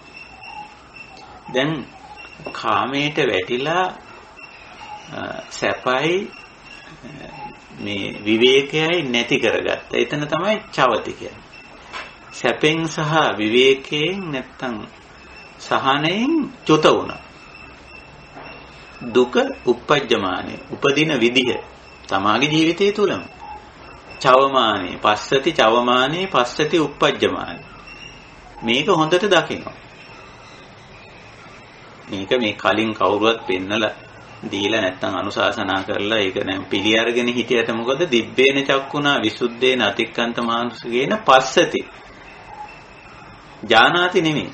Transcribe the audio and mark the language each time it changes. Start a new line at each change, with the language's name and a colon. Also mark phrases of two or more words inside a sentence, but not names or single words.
Sinhala: දැන් කාමයට වැටිලා සැපයි මේ විවේකයයි නැති කරගත්ත. එතන තමයි චවති කියන්නේ. සැපෙන් සහ විවේකයෙන් නැත්තම් සහනයෙන් චුත වුණා. දුක uppajjamaane උපදින විදිහ තමාගේ ජීවිතය තුලම
Pali: චවමානේ පස්සති චවමානේ පස්සති uppajjamaane
Sinhala: මේක හොඳට දකිනවා. මේක මේ කලින් කවුරුවත් පෙන්නලා දීලා නැත්තම් අනුශාසනා කරලා ඒක දැන් පිළි අරගෙන හිටියට මොකද
Pali: දිබ්බේන චක්කුණා විසුද්ධේන අතික්කන්ත මානුෂිකේන පස්සති ජානාති
Sinhala: නෙමෙයි.